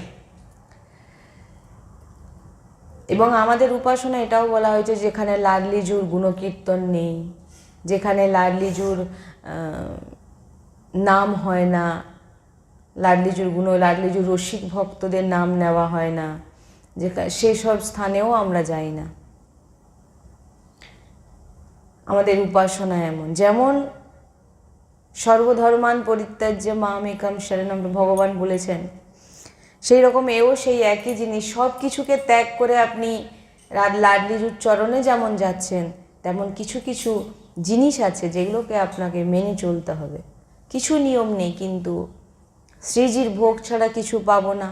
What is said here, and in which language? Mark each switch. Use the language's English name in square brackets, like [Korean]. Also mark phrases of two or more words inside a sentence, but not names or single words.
[Bangla] এবং আমাদের উপাসনা এটাও বলা হয়েছে যেখানে লাডলিজুর গুণকীর্তন নেই, যেখানে লাডলিজুর নাম হয় না, লাডলিজুর রসিক ভক্তদের নাম নেওয়া হয় না, যে সেসব স্থানেও আমরা যাই না। আমাদের উপাসনা এমন, যেমন [Sanskrit] সর্বধর্মান পরিত্যাজ্য মামেকং শরণম [Bangla] ভগবান বলেছেন, সেই রকম এও সেই একই জিনিস। সব কিছুকে ত্যাগ করে আপনি লাডলিজুর চরণে যেমন যাচ্ছেন তেমন কিছু কিছু জিনিস আছে যেগুলোকে আপনাকে মেনে চলতে হবে। কিছু নিয়ম নেই, কিন্তু শ্রীজির ভোগ ছাড়া কিছু পাবো না।